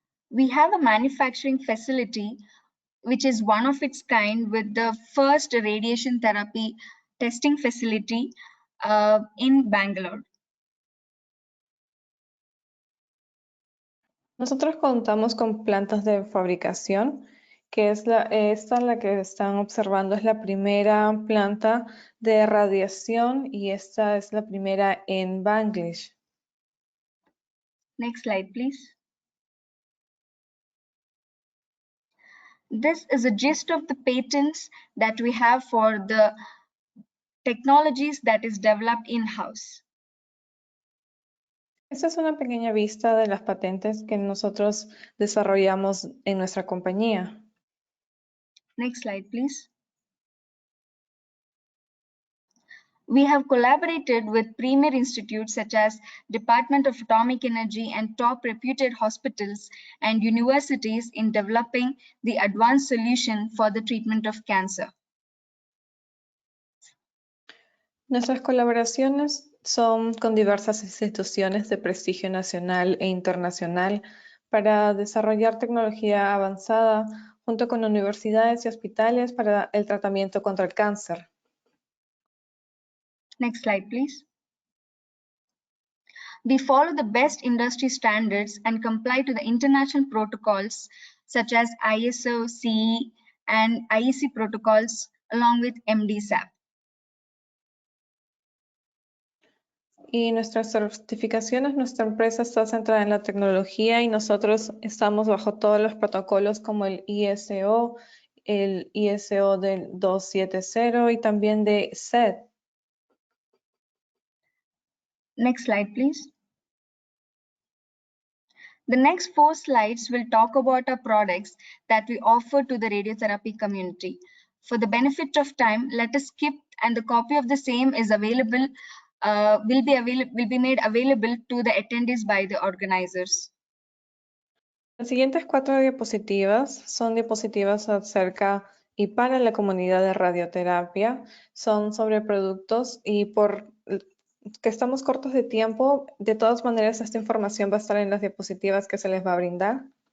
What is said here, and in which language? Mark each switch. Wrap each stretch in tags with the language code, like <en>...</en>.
<en>We have a manufacturing facility which is one of its kind with the first radiation therapy testing facility in Bangalore.</en> <es>Nosotros contamos con plantas de fabricación, que es la que están observando, es la primera planta de radiación y esta es la primera en Bangladesh.</es> <en>Next slide, please. This is a gist of the patents that we have for the technologies that is developed in-house.</en> <es>Esta es una pequeña vista de las patentes que nosotros desarrollamos en nuestra compañía.</es> <en>Next slide, please. We have collaborated with premier institutes such as Department of Atomic Energy and top reputed hospitals and universities in developing the advanced solution for the treatment of cancer.</en> <es>Nuestras colaboraciones son con diversas instituciones de prestigio nacional e internacional para desarrollar tecnología avanzada junto con universidades y hospitales para el tratamiento contra el cáncer.</es> <en>Next slide, please. We follow the best industry standards and comply to the international protocols such as ISO, CE, and IEC protocols along with MDSAP.</en> <es>Y nuestras certificaciones, nuestra empresa está centrada en la tecnología y nosotros estamos bajo todos los protocolos como el ISO del 270 y también de SET.</es> <en>Next slide, please. The next 4 slides will talk about our products that we offer to the radiotherapy community. For the benefit of time, let us skip, and the copy of the same is available, will be made available to the attendees by the organizers.</en> <es>Las siguientes 4 diapositivas son diapositivas acerca y para la comunidad de radioterapia. Son sobre productos y por que estamos cortos de tiempo, de todas maneras esta información va a estar en las diapositivas que se les va a brindar.</es>